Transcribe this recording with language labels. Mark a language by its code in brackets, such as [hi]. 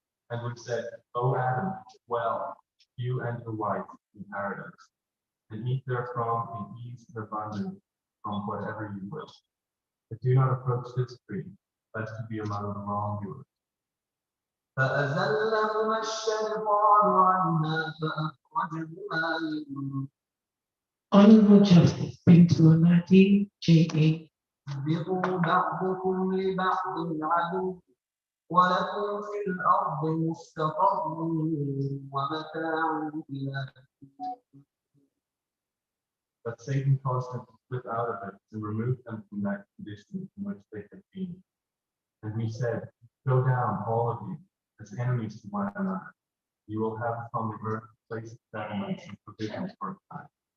[en] And we said, O Adam, well, you and your wife, in paradise, and eat therefrom in ease and abundance from whatever you will. But do not approach this tree, lest you be among the wrongdoers. [ar] فأزلهما الشيطان عنها فأخرجهما منه [en] Honorable Justice Bangura, J.A. [ar] اهبطوا بعضكم لبعض عدو ولكم في الأرض مستقر ومتاع إلى [en] But Satan caused them to slip out of it and remove them from that condition in which they had been. And we said, go down, all of you, as enemies to one another. You will have upon the earth places, settlements, and provisions for a time.